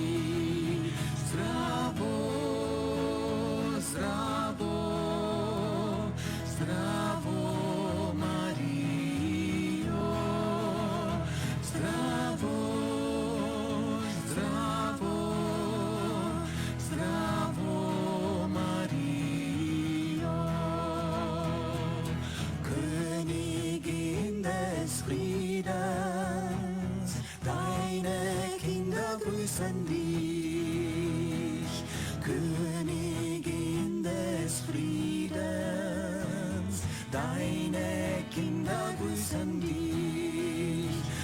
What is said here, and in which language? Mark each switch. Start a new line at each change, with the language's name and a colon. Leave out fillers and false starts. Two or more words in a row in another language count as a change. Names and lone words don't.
Croatian: Zdravo, zdravo, zdravo, Marijo. Zdravo, zdravo, zdravo, Marijo.
German: Königin des Friedens, deine Kinder grüßen dich. Königin des Friedens, deine Kinder grüßen dich.